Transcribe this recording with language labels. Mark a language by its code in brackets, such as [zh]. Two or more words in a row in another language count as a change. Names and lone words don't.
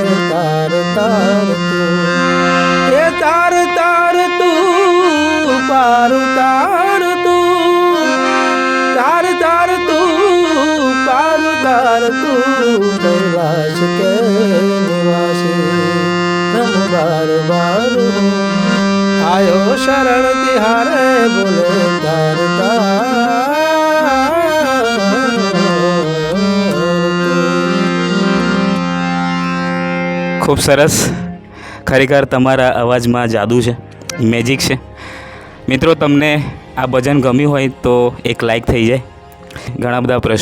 [hi] तार तार तू ये तार तार तू पार तार तू तार तार तू पार तार तू कैलाश के निवासी नमो बार बार हूँ आयो शरण तिहारे बोले तार तार। [gu] ખૂબ સરસ, ખરેખર તમારા અવાજમાં જાદુ છે, મેજિક છે। મિત્રો, તમને આ ભજન ગમ્યું હોય તો એક લાઈક થઈ જાય।